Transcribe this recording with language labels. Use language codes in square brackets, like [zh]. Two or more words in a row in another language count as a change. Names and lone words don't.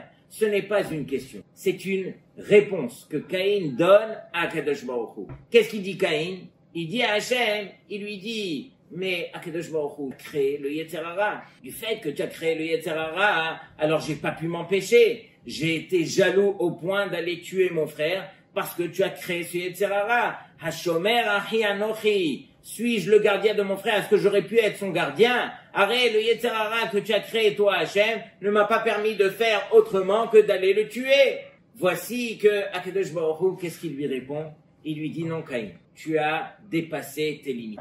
[fr] Ce n'est pas une question, c'est une réponse que Caïn donne à [he] קדוש ברוך הוא. [fr] Qu'est-ce qu'il dit Caïn? Il dit à Hachem, il lui dit, mais [he] קדוש ברוך הוא [fr] a créé le [he] יצר הרע. [fr] Du fait que tu as créé le [he] יצר הרע, [fr] alors j'ai pas pu m'empêcher. J'ai été jaloux au point d'aller tuer mon frère parce que tu as créé ce [he] יצר הרע. השומר אחי אנכי. [fr] Suis-je le gardien de mon frère? Est-ce que j'aurais pu être son gardien? Arrête, le [he] יצר הרע [fr] que tu as créé, toi, Hachem, ne m'a pas permis de faire autrement que d'aller le tuer. Voici que [he] הקדוש ברוך הוא, [fr] qu'est-ce qu'il lui répond? Il lui dit, non, Caïn, tu as dépassé tes limites.